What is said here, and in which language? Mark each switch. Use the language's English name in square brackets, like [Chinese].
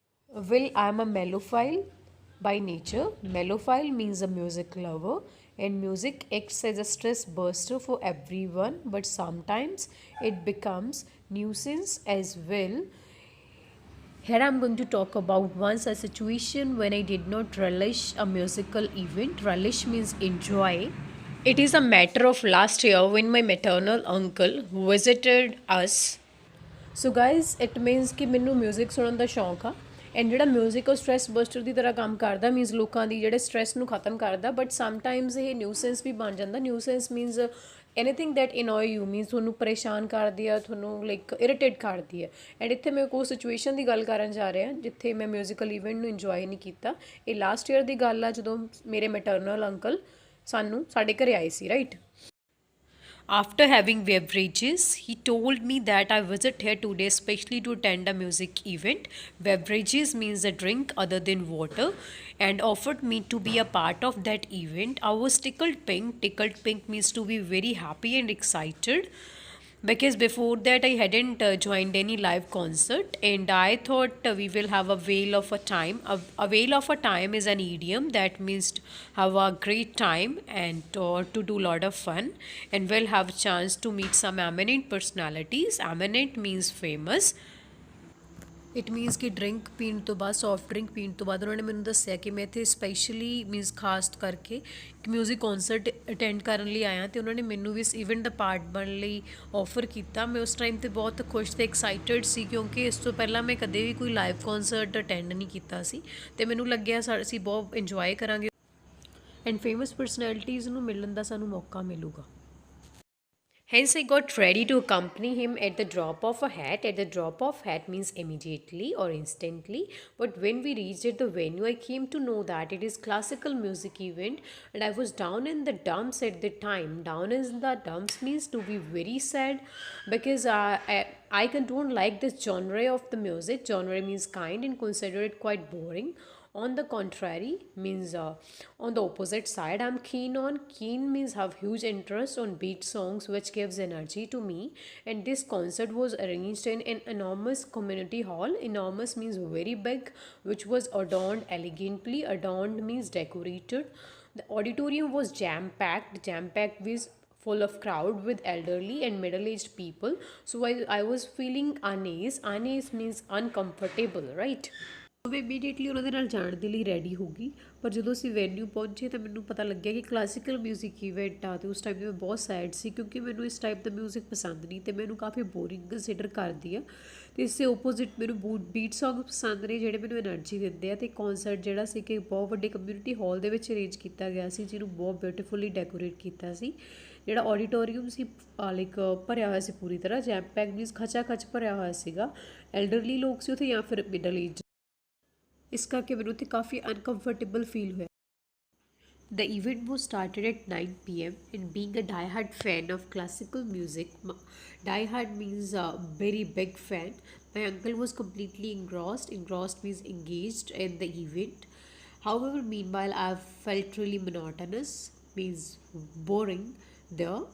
[English] Well, I'm a mellophile by nature. Mellophile means a music lover, and music acts as a stress buster for everyone, but sometimes it becomes nuisance as well. Here I'm going to talk about once a situation when I did not relish a musical event. Relish means enjoy. It is a matter of last year when my maternal uncle visited us. So guys it means [Punjabi] ਕਿ ਮੈਨੂੰ music ਸੁਣਨ ਦਾ ਸ਼ੌਂਕ ਆ, and ਜਿਹੜਾ music ਉਹ stress buster ਦੀ ਤਰ੍ਹਾਂ ਕੰਮ ਕਰਦਾ, ਮੀਨਸ ਲੋਕਾਂ ਦੀ ਜਿਹੜੇ ਸਟ੍ਰੈਸ ਨੂੰ ਖਤਮ ਕਰਦਾ, [English] but sometimes [Punjabi] ਇਹ ਨਿਊਸੈਂਸ ਵੀ ਬਣ ਜਾਂਦਾ। [English] nuisance means anything that annoy you, [Punjabi] means ਤੁਹਾਨੂੰ ਪਰੇਸ਼ਾਨ ਕਰਦੀ ਆ, ਤੁਹਾਨੂੰ ਲਾਈਕ ਇਰੀਟੇਟ ਕਰਦੀ ਹੈ। ਐਂਡ ਇੱਥੇ ਮੈਂ ਕੋਈ ਸਿਚੁਏਸ਼ਨ ਦੀ ਗੱਲ ਕਰਨ ਜਾ ਰਿਹਾ ਜਿੱਥੇ ਮੈਂ ਮਿਊਜ਼ੀਕਲ ਇਵੈਂਟ ਨੂੰ ਇੰਜੋਏ ਨਹੀਂ ਕੀਤਾ। ਇਹ ਲਾਸਟ ਈਅਰ ਦੀ ਗੱਲ ਆ ਜਦੋਂ ਮੇਰੇ ਮੈਟਰਨਲ ਅੰਕਲ ਸਾਡੇ ਘਰੇ ਆਏ ਸੀ, right. [English] After having beverages, he told me that I visit here today especially to attend a music event. Beverages means a drink other than water, and offered me to be a part of that event. I was tickled pink. Tickled pink means to be very happy and excited, because before that I hadn't joined any live concert, and I thought we will have a whale of a time. A whale of a time is an idiom that means to have a great time and to do a lot of fun, and we'll have a chance to meet some eminent personalities. Eminent means famous. It means [Punjabi] ਕਿ drink ਪੀਣ ਤੋਂ ਬਾਅਦ, soft drink ਪੀਣ ਤੋਂ ਬਾਅਦ ਉਹਨਾਂ ਨੇ ਮੈਨੂੰ ਦੱਸਿਆ ਕਿ ਮੈਂ ਇੱਥੇ ਸਪੈਸ਼ਲੀ ਮੀਨਸ ਖਾਸ ਕਰਕੇ ਇੱਕ ਮਿਊਜ਼ਿਕ ਕੌਨਸਰਟ ਅਟੈਂਡ ਕਰਨ ਲਈ ਆਇਆ, ਅਤੇ ਉਹਨਾਂ ਨੇ ਮੈਨੂੰ ਵੀ ਇਸ ਇਵੈਂਟ ਦਾ ਪਾਰਟ ਬਣਨ ਲਈ ਔਫਰ ਕੀਤਾ। ਮੈਂ ਉਸ ਟਾਈਮ 'ਤੇ ਬਹੁਤ ਖੁਸ਼ ਅਤੇ ਐਕਸਾਈਟਡ ਸੀ, ਕਿਉਂਕਿ ਇਸ ਤੋਂ ਪਹਿਲਾਂ ਮੈਂ ਕਦੇ ਵੀ ਕੋਈ ਲਾਈਵ ਕੌਨਸਰਟ ਅਟੈਂਡ ਨਹੀਂ ਕੀਤਾ ਸੀ, ਅਤੇ ਮੈਨੂੰ ਲੱਗਿਆ ਅਸੀਂ ਬਹੁਤ ਇੰਜੋਏ ਕਰਾਂਗੇ ਐਂਡ ਫੇਮਸ ਪਰਸਨੈਲਿਟੀਜ਼ ਨੂੰ ਮਿਲਣ ਦਾ ਸਾਨੂੰ ਮੌਕਾ ਮਿਲੂਗਾ। [English] Hence, I got ready to accompany him at the drop of a hat. At the drop of hat means immediately or instantly. But when we reached at the venue, I came to know that it is classical music event, and I was down in the dumps at the time. Down in the dumps means to be very sad, because I don't like this genre of the music. Genre means kind, and consider it quite boring. On the contrary means on the opposite side, I'm keen means have huge interest on beat songs, which gives energy to me. And this concert was arranged in an enormous community hall. Enormous means very big, which was adorned elegantly. Adorned means decorated. The auditorium was jam packed. Jam packed means full of crowd with elderly and middle-aged people. So I was feeling unease. Unease means uncomfortable, right? [Punjabi] ਮੈਂ immediately ਉਹਨਾਂ ਦੇ ਨਾਲ ਜਾਣ ਦੇ ਲਈ ready ਹੋ ਗਈ, ਪਰ ਜਦੋਂ ਅਸੀਂ ਵੈਨਿਊ ਪਹੁੰਚੇ ਤਾਂ ਮੈਨੂੰ ਪਤਾ ਲੱਗਿਆ ਕਿ ਕਲਾਸੀਕਲ ਮਿਊਜ਼ਿਕ ਇਵੈਂਟ ਆ, ਅਤੇ ਉਸ ਟਾਈਮ 'ਤੇ ਮੈਂ ਬਹੁਤ ਸੈਡ ਸੀ, ਕਿਉਂਕਿ ਮੈਨੂੰ ਇਸ ਟਾਈਪ ਦਾ ਮਿਊਜ਼ਿਕ ਪਸੰਦ ਨਹੀਂ, ਅਤੇ ਮੈਨੂੰ ਕਾਫੀ ਬੋਰਿੰਗ ਕੰਸੀਡਰ ਕਰਦੀ ਆ। ਅਤੇ ਇਸ ਦੇ ਓਪੋਜ਼ਿਟ ਮੈਨੂੰ ਬੀਟ ਸੌਂਗ ਪਸੰਦ ਨੇ ਜਿਹੜੇ ਮੈਨੂੰ ਐਨਰਜੀ ਦਿੰਦੇ ਆ। ਅਤੇ ਕੌਂਸਰਟ ਜਿਹੜਾ ਸੀ ਕਿ ਬਹੁਤ ਵੱਡੇ ਕਮਿਊਨਿਟੀ ਹਾਲ ਦੇ ਵਿੱਚ ਅਰੇਂਜ ਕੀਤਾ ਗਿਆ ਸੀ, ਜਿਹਨੂੰ ਬਹੁਤ ਬਿਊਟੀਫੁਲੀ ਡੈਕੋਰੇਟ ਕੀਤਾ ਸੀ। ਜਿਹੜਾ ਆਡੀਟੋਰੀਅਮ ਸੀ ਲਾਈਕ ਭਰਿਆ ਹੋਇਆ ਸੀ ਪੂਰੀ ਤਰ੍ਹਾਂ, ਜੈਮ ਪੈਕ ਮੀਨਸ ਖਚਾ ਖਚ ਭਰਿਆ ਹੋਇਆ ਸੀਗਾ। ਐਲਡਰਲੀ ਲੋਕ ਸੀ ਉੱਥੇ ਜਾਂ ਫਿਰ ਮਿਡਲ ਏਜ, ਇਸ ਕਰਕੇ ਮੈਨੂੰ ਉੱਥੇ ਕਾਫੀ ਅਨਕੰਫਰਟੇਬਲ ਫੀਲ ਹੋਇਆ। [English] The event was started at 9 p.m. and being a die-hard fan of classical music, die-hard means a very big fan, my uncle was completely engrossed. Engrossed means engaged in the event. However, meanwhile, I felt really monotonous, means boring there.